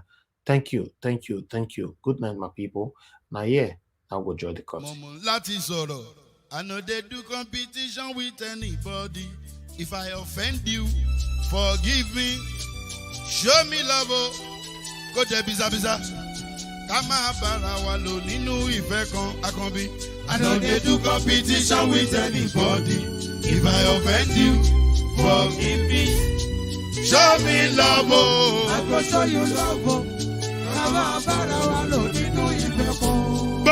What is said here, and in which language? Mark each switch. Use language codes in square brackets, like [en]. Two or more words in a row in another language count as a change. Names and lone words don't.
[en] Thank you. Good night, my people. Now, yeah, now we'll join the country. I know they do competition with anybody. If I offend you, forgive me. Show me love. Go there, biza. [yo] Kama bara wa lo nínú ìfẹ́ kan Akanbi. [en] I know they do competition with anybody. If I offend you, forgive me. Show me love. I go show you love. [yo] Kama bara wa lo nínú ìfẹ́ kan.